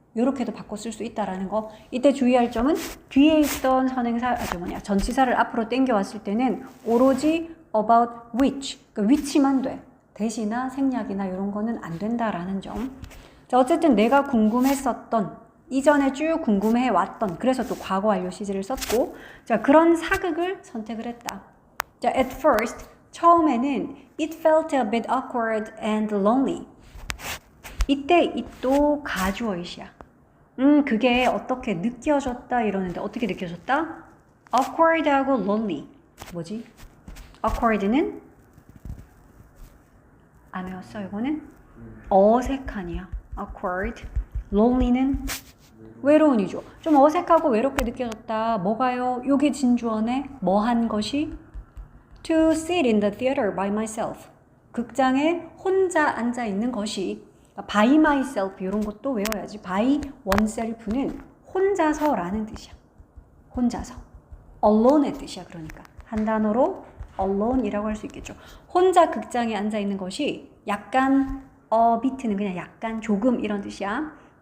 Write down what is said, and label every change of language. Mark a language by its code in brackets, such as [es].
[ko] 요렇게도 바꿔 쓸 수 있다라는 거. 이때 주의할 점은 뒤에 있던 선행사, 전치사를 앞으로 땡겨왔을 때는 오로지 about which, 그러니까 which만 돼. 대시나 생략이나 이런 거는 안 된다라는 점. 자, 어쨌든 내가 궁금했었던, 이전에 쭉 궁금해왔던, 그래서 또 과거 완료 시제를 썼고, 자, 그런 사극을 선택을 했다. [en] 자, at first, [ko] 처음에는 [en] it felt a bit awkward and lonely. [ko] 이때 it도 가주어이시야. 그게 어떻게 느껴졌다 이러는데 어떻게 느껴졌다? [en] awkward하고 lonely. [ko] 뭐지? awkward는 안 외웠어, 이거는? 어색하니야. awkward. lonely는 외로운이죠. 좀 어색하고 외롭게 느껴졌다. 뭐가요? 요게 진주어네. 뭐 한 것이? [en] to sit in the theater by myself. [ko] 극장에 혼자 앉아 있는 것이 by myself 이런 것도 외워야지. by oneself는 혼자서라는 뜻이야. 혼자서. alone의 뜻이야. 그러니까 한 단어로 alone이라고 할 수 있겠죠. 혼자 극장에 앉아 있는 것이 약간 bit는 그냥 약간 조금 이런 뜻이야.